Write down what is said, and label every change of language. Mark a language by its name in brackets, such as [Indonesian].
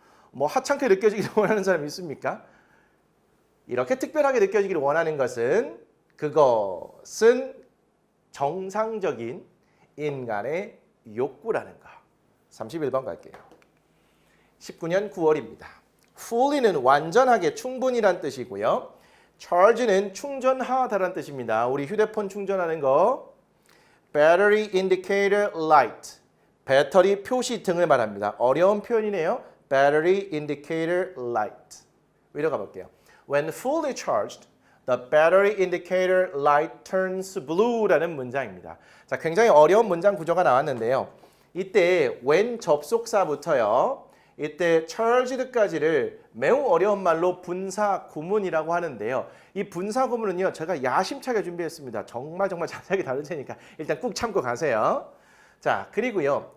[Korean] 뭐 하찮게 느껴지기를 원하는 사람이 있습니까? 이렇게 특별하게 느껴지기를 원하는 그것은 정상적인 인간의 욕구라는 거. 31번 갈게요. 19년 9월입니다. fully는 완전하게 충분히란 뜻이고요. charge는 충전하다란 뜻입니다. 우리 휴대폰 충전하는 거. [English] battery indicator light. [Korean] 배터리 표시 등을 말합니다. 어려운 표현이네요. [English] battery indicator light. [Korean] 위로 가볼게요. [English] When fully charged, the battery indicator light turns blue [Korean] 라는 문장입니다. 자, 굉장히 어려운 문장 구조가 나왔는데요. 이때 when 접속사부터요. 이때 charged까지를 매우 어려운 말로 분사 구문이라고 하는데요. 이 분사 구문은요. 제가 야심차게 준비했습니다. 정말 자세하게 다룰 테니까 일단 꾹 참고 가세요. 자, 그리고요.